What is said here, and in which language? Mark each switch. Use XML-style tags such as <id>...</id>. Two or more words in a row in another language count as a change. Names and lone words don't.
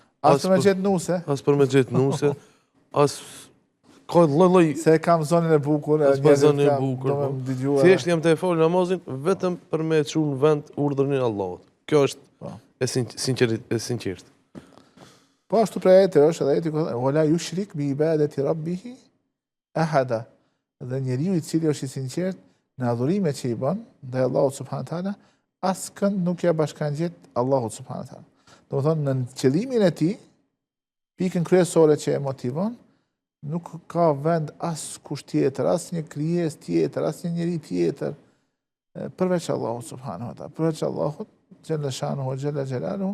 <sq>as për me gjetë nuse, as ka lloj Se kam zonën e bukur, zonën e bukur. do me dëgjua. Thjesht jam të e fol namazin vetëm për me çu në vend urdhrin e Allahut. Kjo është e sinqert. Po ashtu prej ajete është edhe ajeti ku</sq> <ar>ولا يشرك بعبادة ربه أحدا.</ar> <sq>Dhe njeriu i cili është i sinqert në adhurimet që i bën ndaj Allahut</sq> <ar>سبحانه وتعالى,</ar> <sq>askënd nuk ja bashkangjet Allahut</sq> <ar>سبحانه وتعالى.</ar> <sq>Domethënë në qëllimin e tij, pikën kryesore që e motivon, nuk ka vend as kush tjetër, as një krijes tjetër, as një njeri tjetër, përveç Allahut</sq> <ar>سبحانه وتعالى,</ar> <sq>përveç Allahut</sq> <ar>جل شأنه جل جلاله.</ar>